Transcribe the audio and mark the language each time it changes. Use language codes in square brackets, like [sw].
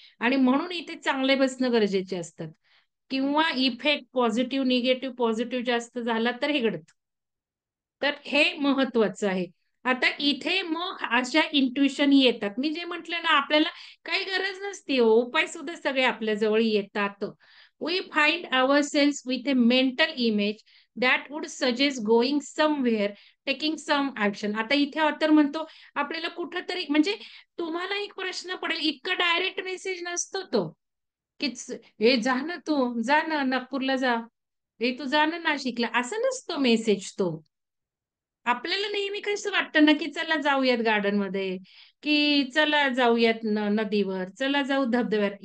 [mr] आणि म्हणून इथे चांगले बसणं गरजेचे असतात. किंवा इफेक्ट पॉझिटिव्ह, निगेटिव्ह, पॉझिटिव्ह जास्त झाला तर हे घडतं. तर हे महत्वाचं आहे. आता इथे मग अशा इंट्युशन येतात. मी जे म्हटलं ना, आपल्याला काही गरज नसते हो. उपाय सुद्धा सगळे आपल्या जवळ येतात. [en] We find ourselves with a mental image that would suggest going somewhere, taking some action. [mr] आता इथे ऑथर म्हणतो आपल्याला कुठंतरी, म्हणजे तुम्हाला एक प्रश्न पडेल, इतका डायरेक्ट मेसेज नसतो तो, की हे जा ना तू, जा ना नागपूरला जा, हे तू जा ना नाशिकला, असं नसतो मेसेज तो. आपल्याला नेहमी कसं वाटतं ना, की चला जाऊयात गार्डन मध्ये, की चला जाऊयात नदीवर, चला जाऊ धबधब्यावर.